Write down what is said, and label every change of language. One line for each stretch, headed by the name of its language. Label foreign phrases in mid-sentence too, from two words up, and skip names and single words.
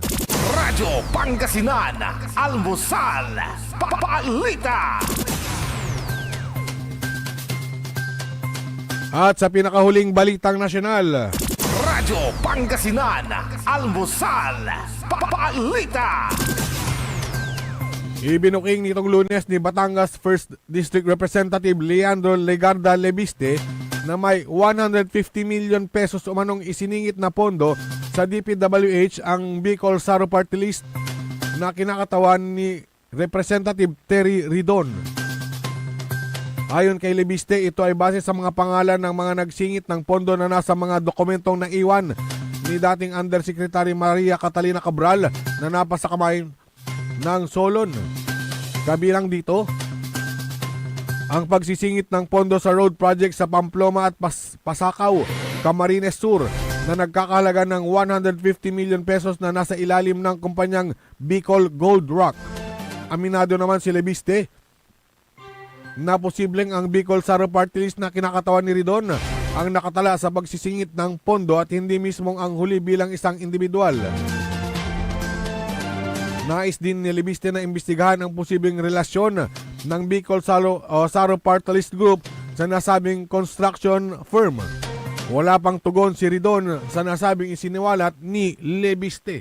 Filipino: Radyo Pangasinan, Almusal, Papalita. At sa pinakahuling balitang nasyonal, Radyo Pangasinan, Almusal, Papalita. ibinuking nitong Lunes ni Batangas 1st District Representative Leandro Legarda Lebiste na may 150 million pesos umanong isiningit na pondo sa DPWH ang Bicol Saro Party List na kinakatawan ni Representative Terry Ridon. Ayon kay Lebiste, ito ay base sa mga pangalan ng mga nagsingit ng pondo na nasa mga dokumentong naiwan ni dating Undersecretary Maria Catalina Cabral na napasa kamay ng Solon. Kabilang dito, ang pagsisingit ng pondo sa
English: road project
Filipino: sa Pamplona at Pasakaw, Camarines Sur na nagkakahalaga ng 150 million pesos na nasa ilalim ng kumpanyang Bicol Gold Rock. Aminado naman si Lebiste na posibleng ang Bicol Saro Party List na kinakatawan ni Ridon ang nakatala sa pagsisingit ng pondo at hindi mismong ang huli bilang isang individual. Nais din ni Lebiste na imbestigahan ang posibleng relasyon ng Bicol Saro Party List Group sa nasabing
English: construction firm.
Filipino: Wala pang tugon si Ridon sa nasabing isiniwalat ni Lebiste.